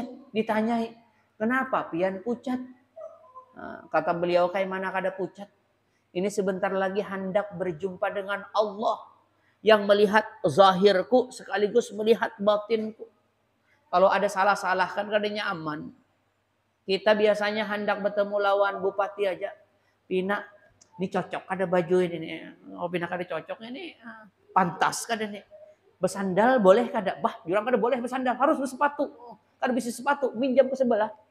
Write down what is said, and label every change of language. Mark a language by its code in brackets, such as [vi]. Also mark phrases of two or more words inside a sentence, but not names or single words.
[bjn] Ditanyai, kenapa pian pucat? Nah, kata beliau, kayak mana kada pucat? Ini sebentar lagi hendak berjumpa dengan Allah yang melihat zahirku sekaligus melihat batinku. Kalau ada salah-salah kan kadanya aman. Kita biasanya hendak bertemu lawan bupati aja. Pina, ini cocok ada baju ini. Oh, Pina kada cocok ini. Pantas kada nih. Bersandal boleh kada? Bah, jurang kada boleh bersandal. Harus bersepatu. Kada bisa sepatu. Minjam ke sebelah.